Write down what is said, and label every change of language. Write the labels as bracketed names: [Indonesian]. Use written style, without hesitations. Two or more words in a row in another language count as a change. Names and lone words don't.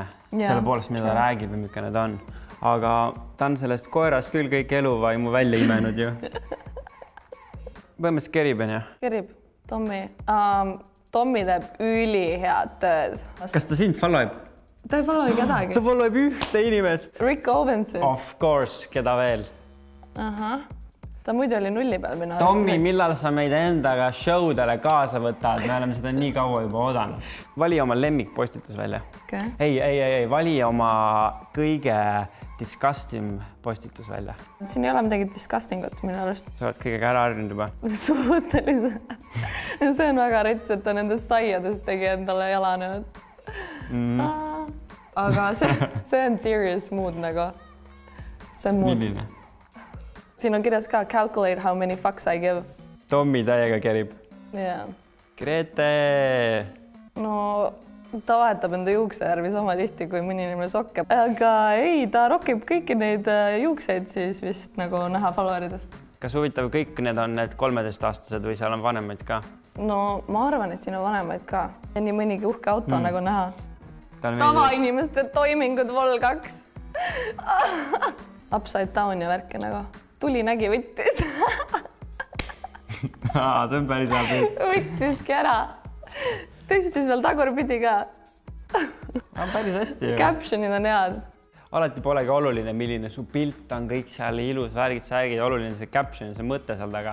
[Estonian] Selle poolest, mida ta räägib ja milline ta on. Aga ta on sellest koerast küll kõik eluvaimu välja imenud ju. Põhimõtteliselt kerib, on ju? Kerib. Tommi. Tommi teeb üli head tööd. Kas ta sind followeb? Ta ei follow kedagi. Ta followeb ühte inimest. Rick Owenson. [English] Of course, [Estonian] keda veel? Ta muidu oli nulli peal minu. Tommi, millal sa meid endaga showdele kaasa võtad? Me oleme seda nii kaua juba oodanud. Vali oma lemmikpostitus välja. Ei, vali oma kõige disgusting postitus välja. Siin ei ole midagi disgustingut minu arust. Sa oled kõigega ära harjunud juba. Suhteliselt. See on väga rets, et ta nendest saiadest tegi endale jalanenud. Aga see on serious mood nagu. See on mood. Milline? Siin on kirjas ka [English] calculate how many fucks I give. [Estonian] Tommi täiega kerib. Grete! No, ta vahetab enda juuksejärvi sama tihti, kui mõni inimene sokke. Aga ei, ta rokib kõiki neid juukseid siis vist nagu näha followeridest. Kas huvitav, kõik need on need 13-aastased või seal on vanemaid ka? No, ma arvan, et siin on vanemaid ka. Ja nii mõnigi uhke auto nagu näha. Tavainimeste toimingud vol 2. [English] Upside down [Estonian] ja värke nagu. Tuli nägi võttis. See on päris hea pilt. Võttiski ära. Tõstis veel tagurpidi ka. Päris hästi. Captionid on head. Alati polegi oluline, milline su pilt on kõik seal ilus, värgid, särgid, oluline see caption, see mõte seal taga.